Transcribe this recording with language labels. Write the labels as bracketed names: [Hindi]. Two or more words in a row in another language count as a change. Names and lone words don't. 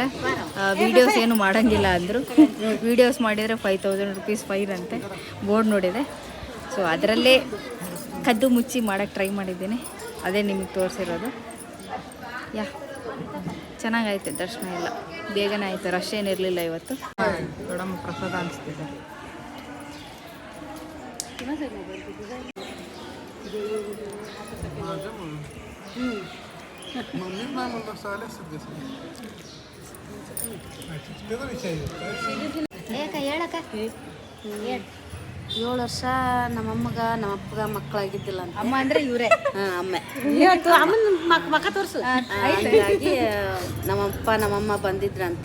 [Kannada] ವೀಡಿಯೋಸ್ ಏನು ಮಾಡೋಂಗಿಲ್ಲ ಅಂದರು. ವೀಡಿಯೋಸ್ ಮಾಡಿದರೆ 5000 rupees ಫೈನ್ ಅಂತೆ, ಬೋರ್ಡ್ ನೋಡಿದೆ. ಸೊ ಅದರಲ್ಲೇ ಕದ್ದು ಮುಚ್ಚಿ ಮಾಡೋಕ್ಕೆ ಟ್ರೈ ಮಾಡಿದ್ದೀನಿ, ಅದೇ ನಿಮಗೆ ತೋರಿಸಿರೋದು. ಚೆನ್ನಾಗಾಯ್ತು ದರ್ಶನ ಎಲ್ಲ, ಬೇಗನೆ ಆಯಿತು, ರಶ್ ಏನಿರಲಿಲ್ಲ ಇವತ್ತು. ನೋಡಮ್ಮ, ಪ್ರಸಾದ ಅನಿಸ್ತಿದೆ. [Marathi] मम्मी मला साले सगळे [Kannada] ಏಕ ಹೇಳಕ್ಕ 7 ವರ್ಷ ನಮ್ಮಮ್ಮಗ ನಮ್ಮಪ್ಪಗ ಮಕ್ಕಳಾಗಿದ್ದಿಲ್ಲ ಅಂತ. ಅಮ್ಮ ಅಂದರೆ ಇವರೇ. ಅಮ್ಮ ಅಮ್ಮನ ಮಕ್ಕ ತೋರಿಸು. ಹಾಗಾಗಿ ನಮ್ಮಪ್ಪ ನಮ್ಮಮ್ಮ ಬಂದಿದ್ರಂತೆ.